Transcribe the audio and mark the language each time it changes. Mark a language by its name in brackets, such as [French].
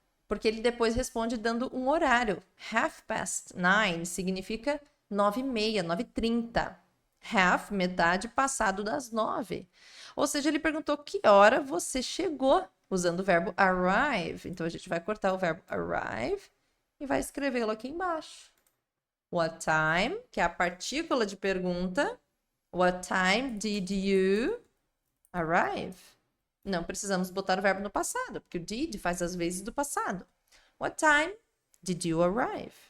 [Portuguese] Porque ele depois responde dando um horário. 9:30 significa 9:30, 9:30. Half, metade, passado das 9. Ou seja, ele perguntou que hora você chegou, usando o verbo arrive. Então, a gente vai cortar o verbo arrive e vai escrevê-lo aqui embaixo. What time, que é a partícula de pergunta. [English] What time did you arrive? [Portuguese] Não precisamos botar o verbo no passado, porque o did faz as vezes do passado. [English] What time did you arrive?